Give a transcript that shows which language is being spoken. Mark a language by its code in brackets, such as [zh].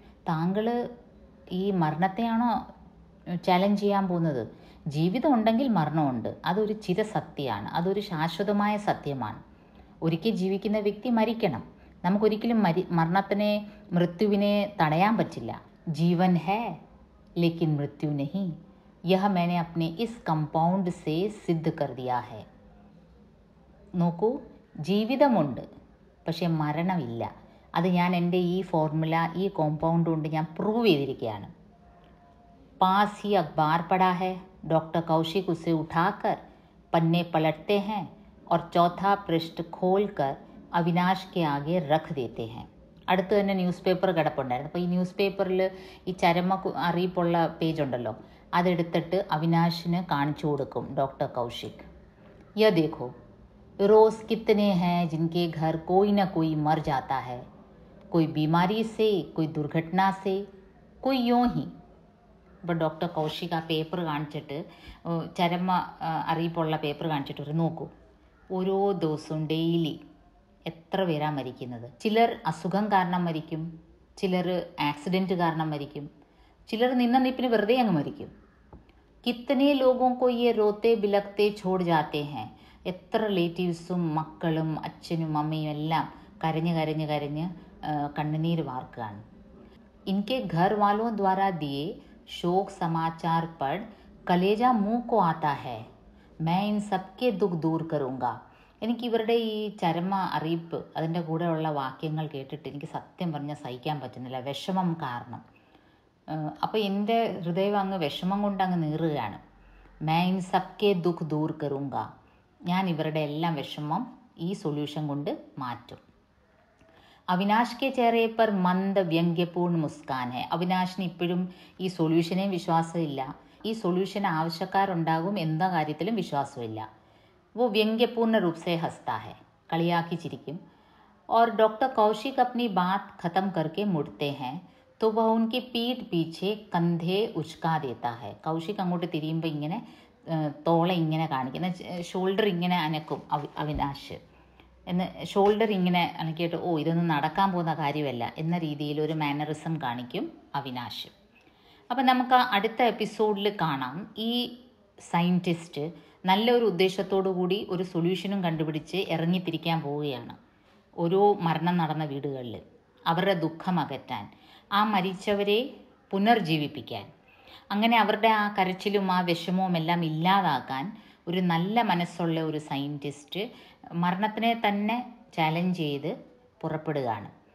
[ml] താങ്കൾ ഈ മരണത്തെയാണോ ചാലഞ്ച് ചെയ്യാൻ പോകുന്നത്? ജീവിതം ഉണ്ടെങ്കിൽ മരണമുണ്ട്, അതൊരു ചിരസത്യമാണ്, അതൊരു ശാശ്വതമായ സത്യമാണ്. ഒരിക്കൽ ജീവിക്കുന്ന വ്യക്തി മരിക്കണം. നമുക്കൊരിക്കലും മൃത്യുവിനെ തടയാൻ പറ്റില്ല. [hi] ജീവൻ ഹേ ലേക്കിൻ മൃത്യു നഹീ. യഹ് मैंने अपने इस कंपाउंड से सिद्ध कर दिया है. [ml] നോക്കൂ, ജീവിതമുണ്ട്, പക്ഷേ മരണമില്ല. അത് ഞാൻ എൻ്റെ ഈ ഫോർമുല, ഈ കോമ്പൗണ്ട് കൊണ്ട് ഞാൻ പ്രൂവ് ചെയ്തിരിക്കുകയാണ്. [hi] पास ही अखबार पड़ा है. डॉक्टर कौशिक उसे उठाकर पन्ने पलटते हैं. और चौथा पृष्ठ खोलकर अविनाश के आगे रख देते हैं. [ml] അടുത്ത് തന്നെ ന്യൂസ് പേപ്പർ കിടപ്പുണ്ടായിരുന്നു. അപ്പോൾ ഈ ന്യൂസ് പേപ്പറിൽ ഈ ചരമ അറിയിപ്പുള്ള പേജ് ഉണ്ടല്ലോ, അതെടുത്തിട്ട് അവിനാശിന് കാണിച്ചു കൊടുക്കും ഡോക്ടർ കൗശിക്. [hi] യ ദേഖോ, रोज़ कितने हैं जिनके घर कोई ना कोई मर जाता है, कोई बीमारी से, कोई दुर्घटना से, कोई यूँ ही. [ml] ഇപ്പോൾ ഡോക്ടർ കൗശിക് ആ പേപ്പർ കാണിച്ചിട്ട്, ചരമ അറിയിപ്പുള്ള പേപ്പർ കാണിച്ചിട്ട് ഒരു നോക്കൂ, ഓരോ ദിവസവും ഡെയിലി എത്ര പേരാ മരിക്കുന്നത്. ചിലർ അസുഖം കാരണം മരിക്കും, ചിലർ ആക്സിഡൻറ്റ് കാരണം മരിക്കും, ചിലർ നിന്ന നിപ്പിന് വെറുതെ അങ്ങ് മരിക്കും. [hi] കിത്തനെ ലോഗോं को ये रोते बिलखते छोड़ जाते हैं. [ml] എത്ര റിലേറ്റീവ്സും മക്കളും അച്ഛനും അമ്മയും എല്ലാം കരഞ്ഞ് കരഞ്ഞ് കരഞ്ഞ് കണ്ണുനീര് വാർക്കുകയാണ്. [hi] इनके घर वालों द्वारा दिए शोक समाचार पढ़ कलेजा मुँह को आता है. मैं इन सबके दुख दूर करूँगा. [ml] എനിക്ക് ഇവരുടെ ഈ ചരമ അറിയിപ്പ് അതിൻ്റെ കൂടെയുള്ള വാക്യങ്ങൾ കേട്ടിട്ട് എനിക്ക് സത്യം പറഞ്ഞാൽ സഹിക്കാൻ പറ്റുന്നില്ല, വിഷമം കാരണം. അപ്പോൾ എൻ്റെ ഹൃദയം അങ്ങ് വിഷമം കൊണ്ട് അങ്ങ് നീറുകയാണ്. [hi] मैं इन सबके दुख दूर करूँगा. [ml] ഞാൻ ഇവരുടെ എല്ലാം വിഷമം ഈ സൊല്യൂഷൻ കൊണ്ട് മാറ്റും. [hi] അവിനാശ് കെ ചേരെ പർ മന്ദ വ്യംഗ്യപൂർണ്ണ മുസ്കാൻ ഹെ. [ml] അവിനാശിന് ഇപ്പോഴും ഈ സൊല്യൂഷനെയും വിശ്വാസമില്ല, ഈ സൊല്യൂഷൻ ആവശ്യക്കാരുണ്ടാകും എന്ന കാര്യത്തിലും വിശ്വാസമില്ല. [hi] वो व्यंग्यपूर्ण रूप से हंसता है, [ml] കളിയാക്കി ചിരിക്കും. [hi] और डॉक्टर कौशिक अपनी बात ख़त्म करके मुड़ते हैं तो वह उनकी पीठ पीछे कंधे उचका देता है. [ml] കൗശിക് അങ്ങോട്ട് തിരിയുമ്പോൾ ഇങ്ങനെ തോളെ ഇങ്ങനെ കാണിക്കുന്ന, ഷോൾഡർ ഇങ്ങനെ അനക്കും അവിനാശ്. എന്ന് ഷോൾഡർ ഇങ്ങനെ അനക്കിയിട്ട്, ഓ ഇതൊന്നും നടക്കാൻ പോകുന്ന കാര്യമല്ല എന്ന രീതിയിൽ ഒരു മാനറിസം കാണിക്കും അവിനാശ്. അപ്പം നമുക്ക് അടുത്ത എപ്പിസോഡിൽ കാണാം, ഈ സയൻറ്റിസ്റ്റ് നല്ലൊരു ഉദ്ദേശത്തോടു കൂടി ഒരു സൊല്യൂഷനും കണ്ടുപിടിച്ച് ഇറങ്ങിത്തിരിക്കാൻ പോവുകയാണ് ഓരോ മരണം നടന്ന വീടുകളിൽ, അവരുടെ ദുഃഖം അകറ്റാൻ, ആ മരിച്ചവരെ പുനർജീവിപ്പിക്കാൻ, അങ്ങനെ അവരുടെ ആ കരച്ചിലും ആ വിഷമവും എല്ലാം ഇല്ലാതാക്കാൻ ഒരു നല്ല മനസ്സുള്ള ഒരു സയൻറ്റിസ്റ്റ് മരണത്തിനെ തന്നെ ചാലഞ്ച് ചെയ്ത് പുറപ്പെടുകയാണ്.